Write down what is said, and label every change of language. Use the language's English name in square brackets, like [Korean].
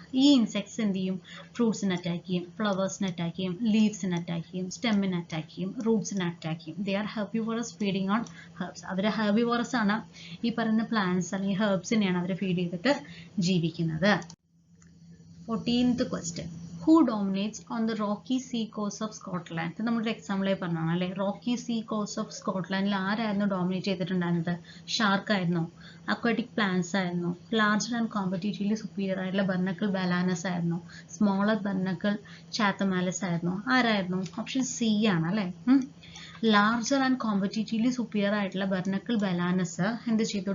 [Malayalam] ഈ ഇൻസെക്ട്സ് എന്ത് ചെയ്യും? ഫ്രൂട്ട്സിനെ അറ്റാക്ക് ചെയ്യും, ഫ്ലവേഴ്സിനെ അറ്റാക്ക് ചെയ്യും, ലീവ്സിനെ അറ്റാക്ക് ചെയ്യും, സ്റ്റെമ്മിനെ അറ്റാക്ക് ചെയ്യും, റൂട്ട്സിനെ അറ്റാക്ക് ചെയ്യും. [English] They are herbivorous feeding on herbs. [Malayalam] Our herbivorous ആണ്. ഈ പറയുന്ന പ്ലാന്റ്സ് അല്ലെങ്കിൽ ഹെർബ്സിനെയാണ് അവർ ഫീഡ് ചെയ്തിട്ട് ജീവിക്കുന്നത്. [English] 14th question. Who dominates on the rocky sea coast of Scotland? [Malayalam] ഇത് നമ്മുടെ എക്സാമ്പിളായി പറഞ്ഞതാണ് അല്ലേ. റോക്കി സീ കോസ്റ്റ് ഓഫ് സ്കോട്ട്ലാൻഡിൽ ആരായിരുന്നു ഡോമിനേറ്റ് ചെയ്തിട്ടുണ്ടായിരുന്നത്? ഷാർക്ക് ആയിരുന്നോ? അക്വാറ്റിക് പ്ലാന്റ്സ് ആയിരുന്നോ? [English] larger and competitively superior [Malayalam] ആയിട്ടുള്ള ബർണക്കിൾ ബാലാനസ് ആയിരുന്നോ? സ്മോളർ ബർണക്കിൾ ചാത്തമാലസ് ആയിരുന്നോ? ആരായിരുന്നു? ഓപ്ഷൻ സി ആണ് അല്ലേ. [English] larger and competitively superior [Malayalam] ആയിട്ടുള്ള ബർണക്കിൾ ബലാനസ് എന്ത് ചെയ്തു?